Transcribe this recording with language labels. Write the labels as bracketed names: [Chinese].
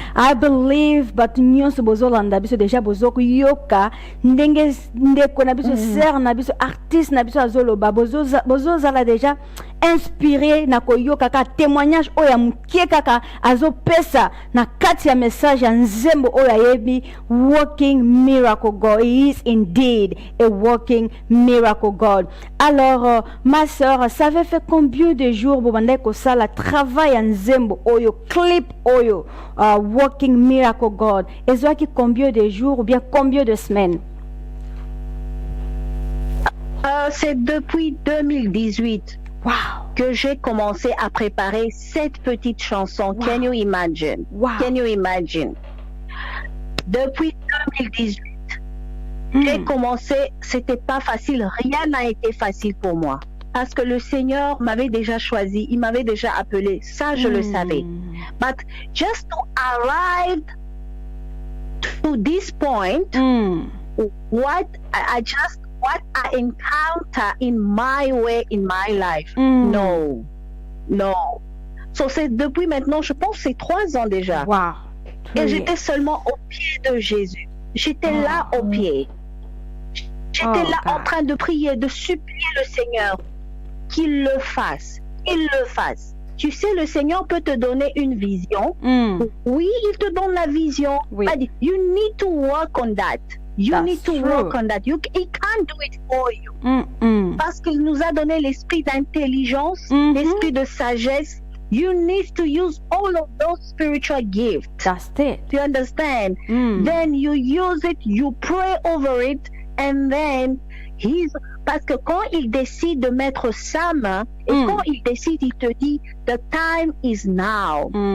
[English] I believe, but [Lingala] nyonso bozolanda biso deja bozoko yoka ndenge ndeko na biso ser na biso artiste na biso azoloba bozozala deja inspiré na koyoka ka témoignage oya mukie kaka azopesa na kati ya message ya nzembo oya yebi working miracle God. [English] He is indeed a working miracle God. [French] Alors ma sœur, ça avait fait combien de jours [Lingala] bobanda ko sala travail ya nzembo oyo clip oyo working miracle God? [French] Ezwaki combien de jours ou bien combien de semaines? C'est depuis 2018. Wow. Que j'ai commencé à préparer cette petite chanson. [English] Wow. Can you imagine? Wow. Can you imagine? [French] Depuis 2018, j'ai commencé, c'était pas facile, rien n'a été facile pour moi. Parce que le Seigneur m'avait déjà choisi, il m'avait déjà appelé, ça je le savais. [English] But just to arrive to this point, what I encounter in my way, in my life. No. So [French] c'est depuis maintenant, je pense, c'est 3 ans déjà. Wow. Et j'étais seulement au pied de Jésus. J'étais là au pied. J'étais là en train de prier, de supplier le Seigneur qu'il le fasse. Tu sais, le Seigneur peut te donner une vision. Oui, il te donne la vision. Oui. [English] But you need to work on that. He can't do it for you. [French] Parce qu'il nous a donné l'esprit d'intelligence, l'esprit de sagesse. [English] You need to use all of those spiritual gifts. That's it. You understand? Then you use it, you pray over it, and then [French] parce que quand il décide de mettre sa main, et quand il décide, il te dit, [English] the time is now.